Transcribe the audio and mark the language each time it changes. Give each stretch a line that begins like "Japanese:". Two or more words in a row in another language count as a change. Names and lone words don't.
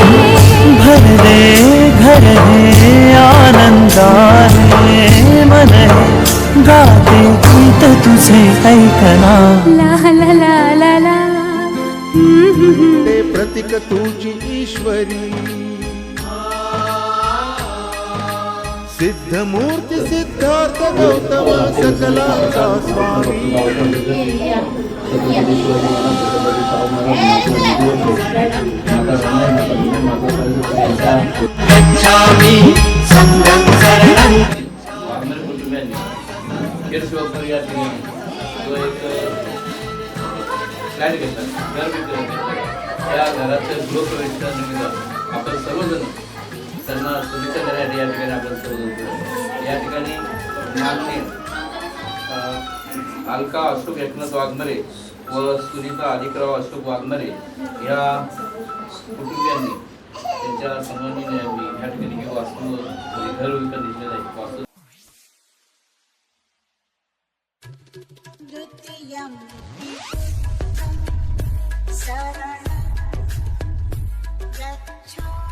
Marathi: भरले घर हे आनंदाने मन गाते गीत तुझे ऐकना। ला ला ला ला ला ते प्रतीक तुझी ईश्वरी, सिद्ध मूर्ती सिद्धार्थ गौतम सकलाचा स्वामी।
Pali: गच्छामि संघं शरणं।
Marathi: या ठिकाणी तो एक फ्लॅट घेतला, घर विकत घेतलं। त्या घराच्या गृहप्रवेशाच्या निमित्त आपण सर्वजण त्यांना शुभेच्छा देण्यासाठी या ठिकाणी आपण सर्वजण केलं। या ठिकाणी माननीय अलका अशोक एकनाथ वाघमारे व सुनीता अधिकराव अशोक वाघमारे या कुटुंबियांनी त्यांच्या सन्माननीय या ठिकाणी हे वास्तू घर विकत घेतलेलं आहे। वास्तू
Pali: द्वितीयं शरणं गच्छामि।